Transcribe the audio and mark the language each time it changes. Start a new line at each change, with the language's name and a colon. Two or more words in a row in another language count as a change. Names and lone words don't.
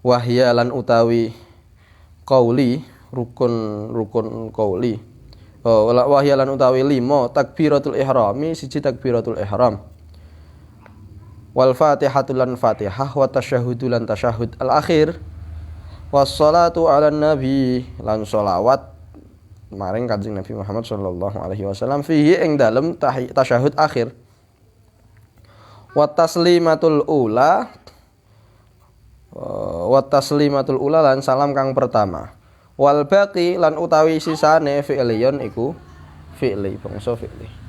Javanese: Wahya lan utawi qauli rukun qauli wahya lan utawi 5
Arabic: تكبيرة الإحرام
Javanese: siji takbiratul ihram
Arabic: والفاتحة
Javanese: lan fatihah
Arabic: والتشهد
Javanese: lan tasyahhud al akhir
Arabic: والصلاة على النبي
Javanese: lan sholawat maring Kanjeng Nabi Muhammad
Arabic: صلى الله عليه وسلم
Javanese: fihi ing dalem tasyahhud akhir
Arabic: والتسليمة الأولى
Javanese: lan salam kang pertama
Arabic: والباقي
Javanese: lan utawi sisane fi'liyun iku fi'li bangsa fi'li